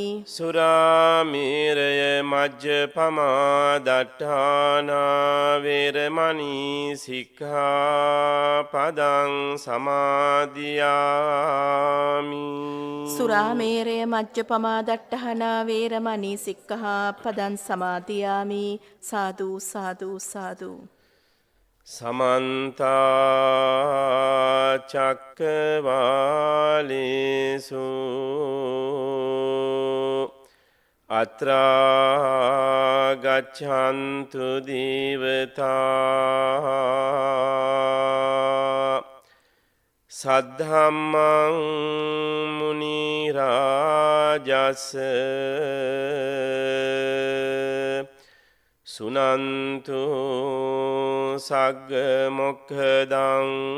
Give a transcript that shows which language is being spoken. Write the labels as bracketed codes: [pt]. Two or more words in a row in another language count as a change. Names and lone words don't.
[pi] සුරාමේරය මජ්ජපමා දට්ඨානා වේරමණී සික්ඛාපදං සමාදියාමි. සුරාමේරය මජ්ජපමා දට්ඨහනා වේරමණී සික්ඛාපදං සමාදියාමි. සාදු සාදු සාදු. සමන්ත චක්කවාලේසු අත්‍රා ගච්ඡන්තු දේවතා සද්ධම්මං මුනි රාජස් සුනන්තු සග්ග මොක්ඛදං